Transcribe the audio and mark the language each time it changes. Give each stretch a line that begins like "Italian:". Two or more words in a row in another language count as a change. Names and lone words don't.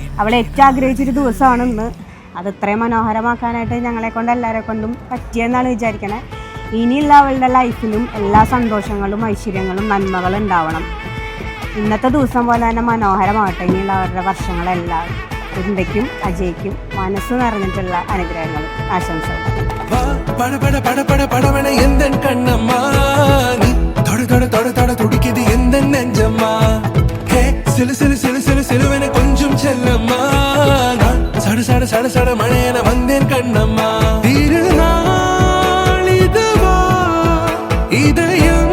Malayalam: അവൾ ഏറ്റവും ആഗ്രഹിച്ചൊരു ദിവസമാണ് ഇന്ന്. അത് ഇത്രയും മനോഹരമാക്കാനായിട്ട് ഞങ്ങളെ കൊണ്ട് എല്ലാവരെ കൊണ്ടും പറ്റിയെന്നാണ് വിചാരിക്കണേ. ഇനിയുള്ള അവളുടെ ലൈഫിലും എല്ലാ സന്തോഷങ്ങളും ഐശ്വര്യങ്ങളും നന്മകളും ഉണ്ടാവണം. ഇന്നത്തെ ദിവസം പോലെ തന്നെ മനോഹരമാവട്ടെ ഇനിയുള്ള അവരുടെ വർഷങ്ങളെല്ലാം. വൃന്ദയ്ക്കും അജയ്ക്കും മനസ്സ് നിറഞ്ഞിട്ടുള്ള അനുഗ്രഹങ്ങളും ആശംസകളും.
Tamil: கொஞ்சம் செல்லம்மா சட சட சட சட மழையன வந்தேன் கண்ணம்மா திருநாள் இதுவா இதயம்